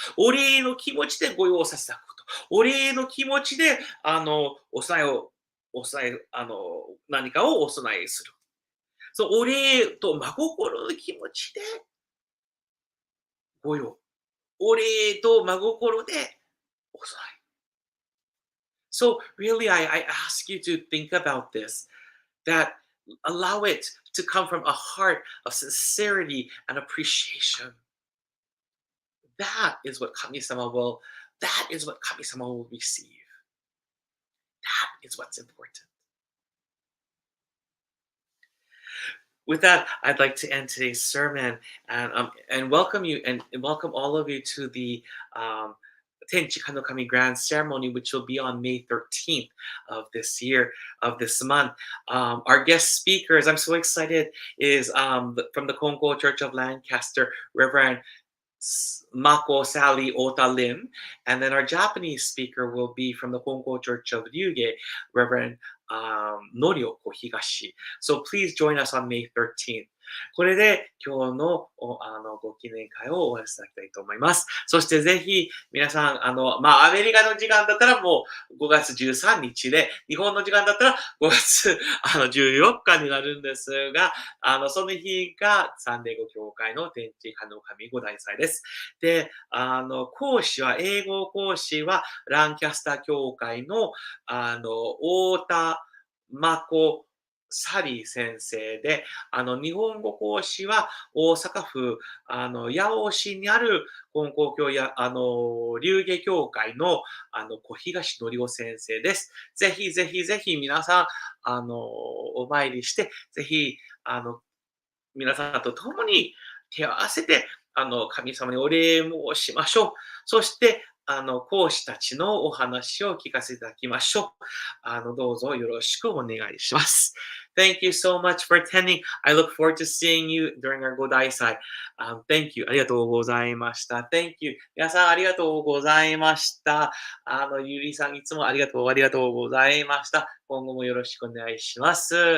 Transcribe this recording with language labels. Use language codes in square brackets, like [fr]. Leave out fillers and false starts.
[ja] お礼の気持ちでご用させていただくこと。お礼の気持ちで、お供えを、お供え、何かをお供えする。そう、お礼と真心の気持ちでご用。お礼と真心でお供え。 [en] So really, I ask you to think about this, that allow it to come from a heart of sincerity and appreciation. That is what Kami-sama will, that is what Kami-sama will receive. That is what's important. With that, I'd like to end today's sermon and welcome you and welcome all of you to the Tenchi Kanokami Grand Ceremony, which will be on May 13th of this year, of this month. Our guest speakers, I'm so excited, is from the Kongo Church of Lancaster, Reverend Mako Sally Ota Lim. And then our Japanese speaker will be from the Kongo Church of Ryuge, Reverend Norioko Higashi. So please join us on May 13th. [ja] これで今日のご記念会を終わらせていただきたいと思います。そしてぜひ皆さん、アメリカの時間だったらもう5月13日で、日本の時間だったら5月14日になるんですが、その日がサンデー語協会の天地派の神5大祭です。で、英語講師はランキャスター協会の、太田真子サリー先生で、日本語講師は大阪府、八尾市にある金光教や、流芸協会の、小東則夫先生です。ぜひぜひぜひ皆さん、お参りして、ぜひ、皆さんと共に手を合わせて、神様にお礼申しましょう。そして、講師たちのお話を聞かせていただきましょう。どうぞよろしくお願いします。 [en] Thank you so much for attending. I look forward to seeing you during our 五大祭。 Thank you. [ja] ありがとうございました。 [en] Thank you. [ja] 皆さんありがとうございました。ゆりさんいつもありがとうございました。今後もよろしくお願いします。